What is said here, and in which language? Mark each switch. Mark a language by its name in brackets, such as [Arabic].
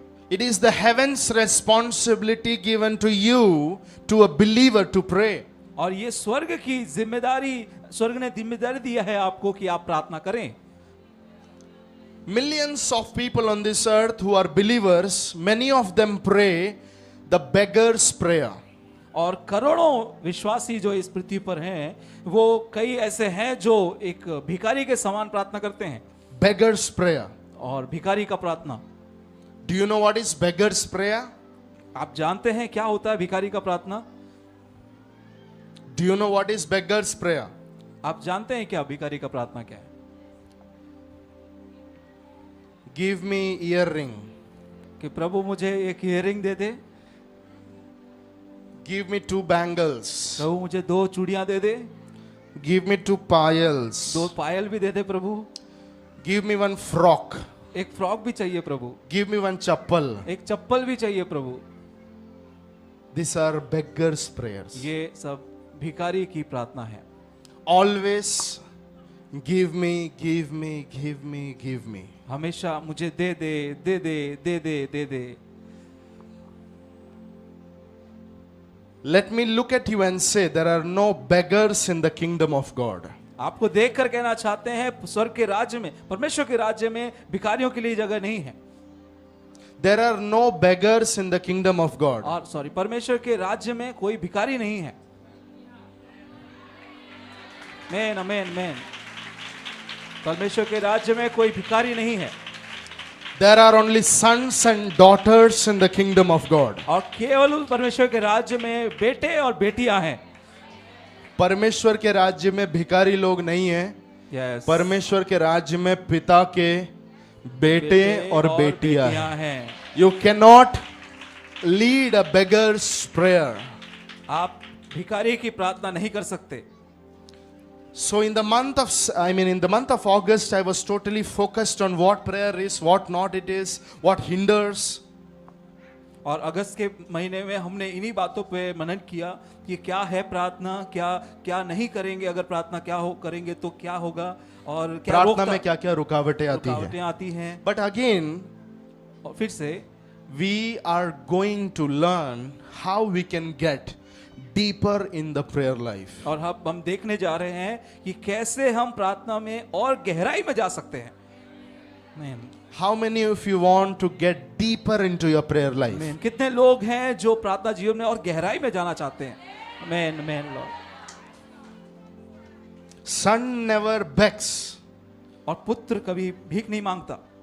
[English] It is the heaven's responsibility given to you, to a believer, to pray. [Hindi] और ये स्वर्ग की जिम्मेदारी, स्वर्ग ने जिम्मेदारी दिया है आपको कि आप प्रार्थना करें। [English] Millions of people on this earth who are believers, many of them pray the beggar's prayer. [Hindi] और करोड़ों विश्वासी जो इस पृथ्वी पर हैं, वो कई ऐसे हैं जो एक भिखारी के समान प्रार्थना करते हैं। [English] Beggar's prayer. [Hindi] और भिखारी का प्रार्थना, [English] Do you know what is beggar's prayer? [Hindi] आप जानते हैं क्या होता है भिखारी का प्रार्थना? [English] Do you know what is beggar's prayer? [Hindi] आप जानते हैं क्या भिखारी का प्रार्थना क्या है? [English] Give me earring. [Hindi] कि प्रभु मुझे एक इयररिंग दे दे, [English] Give me 2 bangles. [Hindi] प्रभु मुझे 2 चूड़ियां दे दे, [English] Give me 2 payals. [Hindi] 2 पायल भी दे दे प्रभु, [English] Give me 1 frock. [Hindi] एक फ्रॉक भी चाहिए प्रभु, [English] Give me 1 chappal. [Hindi] एक चप्पल भी चाहिए प्रभु। [English] These are beggar's prayers. [Hindi] ये सब भिखारी की प्रार्थना है। [English] Always give me, give me, give me, give me. [Hindi] हमेशा मुझे दे दे दे दे दे दे दे दे। [English] Let me look at you and say there are no beggars in the kingdom of God. [Hindi] आपको देखकर कहना चाहते हैं स्वर्ग के राज्य में, परमेश्वर के राज्य में भिखारियों के लिए जगह नहीं है। [English] There are no beggars in the kingdom of God. [Hindi] और परमेश्वर के राज्य में कोई भिखारी नहीं है। आमेन आमेन आमेन। परमेश्वर के राज्य में कोई भिखारी नहीं है। [English] There are only sons and daughters in the kingdom of God. [Hindi] और केवल परमेश्वर के राज्य में बेटे और बेटियां हैं। परमेश्वर के राज्य में भिखारी लोग नहीं हैं। [English] Yes. [Hindi] परमेश्वर के राज्य में पिता के बेटे और बेटियां हैं। [English] You cannot lead a beggar's prayer. [Hindi] आप भिखारी की प्रार्थना नहीं कर सकते। [English] So in the month of August, I was totally focused on what prayer is, what not it is, what hinders. [Hindi] और अगस्त के महीने में हमने इन्हीं बातों पे मनन किया कि क्या है प्रार्थना, क्या क्या नहीं करेंगे, अगर प्रार्थना क्या हो करेंगे तो क्या होगा, और क्या प्रार्थना में क्या क्या रुकावटें आती हैं। [English] But again, [Hindi] और फिर से [English] we are going to learn how we can get deeper in the prayer life. [Hindi] और हम देखने जा रहे हैं कि कैसे हम प्रार्थना में और गहराई में जा सकते हैं। [English] Amen. How many of you want to get deeper into your prayer life? Amen. [Hindi] कितने लोग हैं जो प्रार्थना जीवन में और गहराई में जाना चाहते हैं? [English] Amen, amen, Lord. Son never begs. [Hindi] और पुत्र कभी भीख नहीं मांगता।